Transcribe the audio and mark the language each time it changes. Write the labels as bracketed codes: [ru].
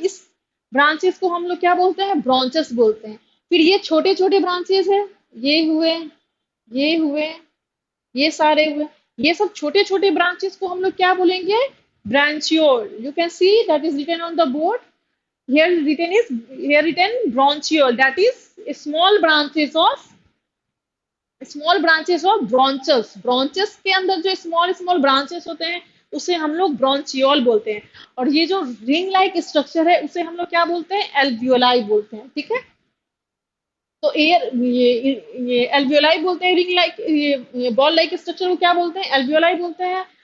[hi] इस ब्रांचेस को हम लोग क्या बोलते हैं? ब्रांचेस बोलते हैं। फिर ये छोटे छोटे ब्रांचेस है, ये हुए, ये हुए, ये सारे हुए, ये सब छोटे छोटे ब्रांचेस को हम लोग क्या बोलेंगे? ब्रांचियोल। [en] You can see that is written on the board. Here written bronchiole, that is small branches of bronchus। [hi] Bronchus के अंदर जो स्मॉल स्मॉल ब्रांचेस होते हैं उसे हम लोग ब्रोंचियोल बोलते हैं। और ये जो रिंग लाइक स्ट्रक्चर है उसे हम लोग क्या बोलते हैं? एल्वियोलाई बोलते हैं, ठीक है। तो ये एल्वियोलाई बोलते हैं। रिंग लाइक ये बॉल लाइक स्ट्रक्चर को क्या बोलते हैं? एल्वियोलाई बोलते हैं।